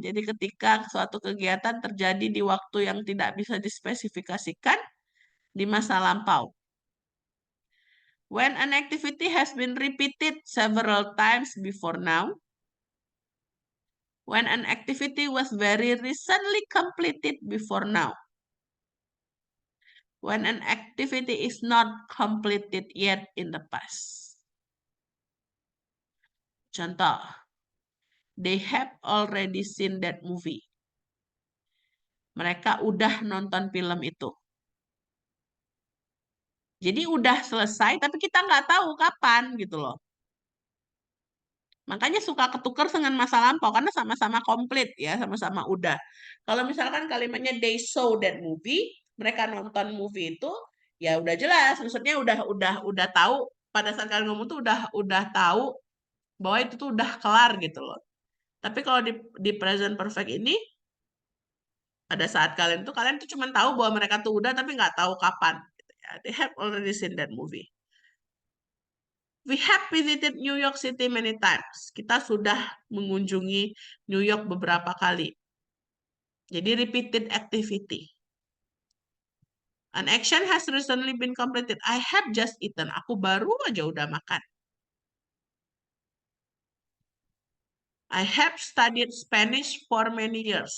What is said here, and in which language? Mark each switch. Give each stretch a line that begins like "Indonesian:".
Indonesian: Jadi ketika suatu kegiatan terjadi di waktu yang tidak bisa dispesifikasikan di masa lampau.
English: When an activity has been repeated several times before now. When an activity was very recently completed before now. When an activity is not completed yet in the past.
Indonesian: Contoh,
English: they have already seen that movie.
Indonesian: Mereka udah nonton film itu. Jadi udah selesai, tapi kita nggak tahu kapan gitu loh. Makanya suka ketukar dengan masa lampau karena sama-sama komplit ya, sama-sama udah. Kalau misalkan kalimatnya
English: they saw that movie,
Indonesian: mereka nonton movie itu, ya udah jelas, maksudnya udah tahu pada saat kalian ngomong tuh udah tahu bahwa itu tuh udah kelar gitu loh. Tapi kalau di present perfect ini pada saat kalian tuh cuma tahu bahwa mereka tuh udah tapi nggak tahu kapan gitu ya.
English: They have already seen that movie. We have visited New York City many times.
Indonesian: Kita sudah mengunjungi New York beberapa kali. Jadi
English: repeated activity. An action has recently been completed. I have just eaten.
Indonesian: Aku baru aja udah makan.
English: I have studied Spanish for many years.